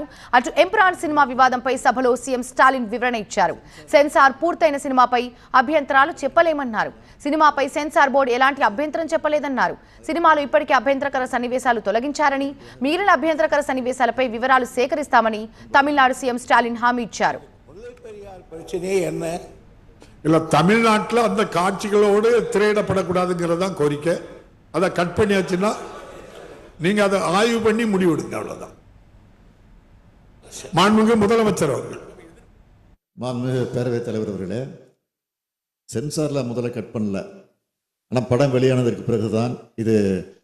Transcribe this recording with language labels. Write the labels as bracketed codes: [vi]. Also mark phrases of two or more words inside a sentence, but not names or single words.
[te] అటు ఎంపురాన్ సినిమా వివాదంపై సభలో సీఎం స్టాలిన్ వివరణ ఇచ్చారు. సెన్సార్ పూర్తయిన సినిమాపై అభ్యంతరాలు చెప్పలేమన్నారు. సినిమాపై సెన్సార్ బోర్డు ఎలాంటి అభ్యంతరం చెప్పలేదన్నారు. సినిమాలో ఇప్పటికే అభ్యంతరకర సన్నివేశాలు తొలగించారని, మిగిలిన అభ్యంతరకర సన్నివేశాలపై వివరాలు సేకరిస్తామని తమిళనాడు సీఎం స్టాలిన్ హామీ ఇచ్చారు. [ta] தமிழ்நாட்டில் அந்த காட்சிகளோடு திரையிடப்படக்கூடாதுங்கிறதான் கோரிக்கை. அதை கட் பண்ணியாச்சுன்னா நீங்க அதை ஆய்வு பண்ணி முடிவெடுங்க, அவ்வளவுதான். மாண்புமிகு முதலமைச்சர் அவர்கள். மாண்புமிகு பேரவைத் தலைவர் அவர்களே, சென்சார்ல முதல்ல கட் பண்ணல, ஆனால் படம் வெளியானதற்கு பிறகுதான் இது